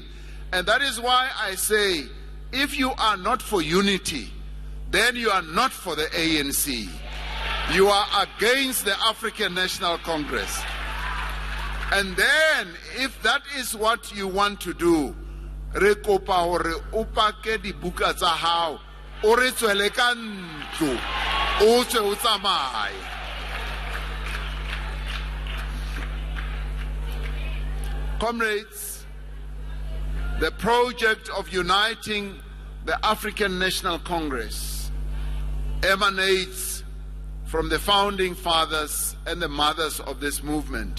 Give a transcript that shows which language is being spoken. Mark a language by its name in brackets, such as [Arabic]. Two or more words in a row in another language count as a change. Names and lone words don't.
[English] And that is why I say, if you are not for unity, then you are not for the ANC. You are against the African National Congress. And then, if that is what you want to do, [Southern Sotho] re kopa hore o pake dibuka tsa hao, o re tswele ka ntlo, o tswe o tsamaye. [English] Comrades, the project of uniting the African National Congress emanates from the founding fathers and the mothers of this movement.